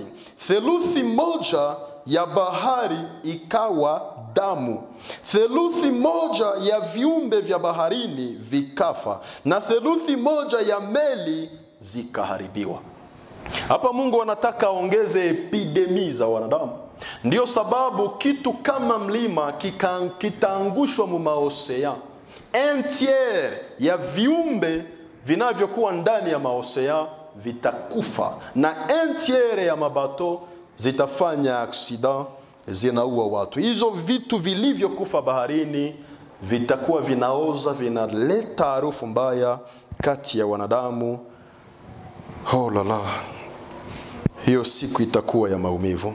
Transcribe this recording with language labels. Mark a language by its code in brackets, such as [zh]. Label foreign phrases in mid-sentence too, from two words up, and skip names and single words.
[sw] Theluthi moja ya bahari ikawa damu, theluthi moja ya viumbe vya baharini vikafa, na theluthi moja ya meli zikaharibiwa. Hapa Mungu anataka aongeze epidemi za wanadamu. Ndiyo sababu kitu kama mlima kitaangushwa mumaosea. [fr] Un tiers [sw] ya viumbe vinavyokuwa ndani ya maosea vitakufa, na [fr] un tiers [sw] ya mabato zitafanya accident, zinaua watu. Hizo vitu vilivyokufa baharini vitakuwa vinaoza, vinaleta harufu mbaya kati ya wanadamu. [fr] Oh la la. [sw] Hiyo siku itakuwa ya maumivu.